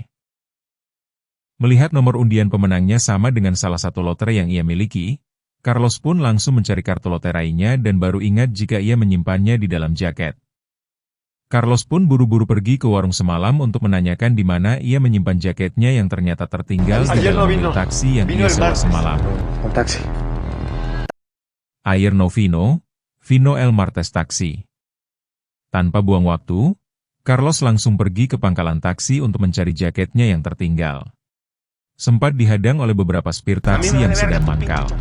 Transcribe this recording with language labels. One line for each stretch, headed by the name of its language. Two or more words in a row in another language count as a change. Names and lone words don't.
Indonesian: Melihat nomor undian pemenangnya sama dengan salah satu lotre yang ia miliki, Carlos pun langsung mencari kartu loterainya dan baru ingat jika ia menyimpannya di dalam jaket. Carlos pun buru-buru pergi ke warung semalam untuk menanyakan di mana ia menyimpan jaketnya yang ternyata tertinggal di dalam mobil taksi yang ia sewa semalam.
Spanish: Ayer no vino, vino el martes taksi.
Indonesian: Tanpa buang waktu, Carlos langsung pergi ke pangkalan taksi untuk mencari jaketnya yang tertinggal. Sempat dihadang oleh beberapa supir taksi yang sedang mangkal.